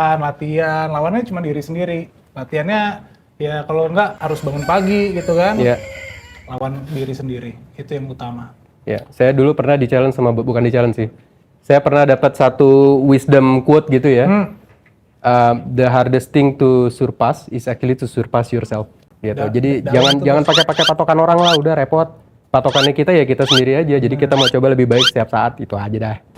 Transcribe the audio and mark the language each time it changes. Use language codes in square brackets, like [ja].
[id] Latihan, lawannya cuma diri sendiri. Latihannya ya kalau enggak harus bangun pagi gitu kan. Iya. Lawan diri sendiri, itu yang utama. Ya, saya dulu pernah di-challenge bukan di-challenge sih. Saya pernah dapat satu wisdom quote gitu ya. [en] The hardest thing to surpass is actually to surpass yourself. [id] Gitu. Jadi jangan pakai patokan orang lah, udah repot. Patokannya kita ya kita sendiri aja. Jadi kita mau coba lebih baik setiap saat, itu aja dah.